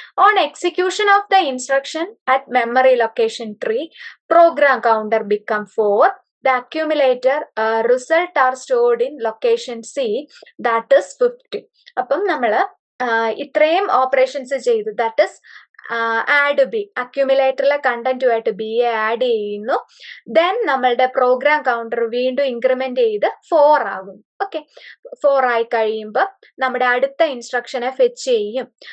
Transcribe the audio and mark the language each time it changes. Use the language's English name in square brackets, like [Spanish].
[English] On execution of the instruction at memory location 3 program counter become 4. The accumulator result are stored in location C, that is 50. [Malayalam] അപ്പം നമ്മൾ ഇത്രയും operations ചെയ്തു. That is add B, അക്യുമുലേറ്ററിലെ കണ്ടന്റുമായിട്ട് ബിയെ add ചെയ്യുന്നു. Then നമ്മളുടെ program counter വീണ്ടും increment ചെയ്ത് 4 ആകും. Okay, 4 ആയി കഴിയുമ്പോൾ നമ്മുടെ അടുത്ത ഇൻസ്ട്രക്ഷനെ ഫെച്ച് ചെയ്യും.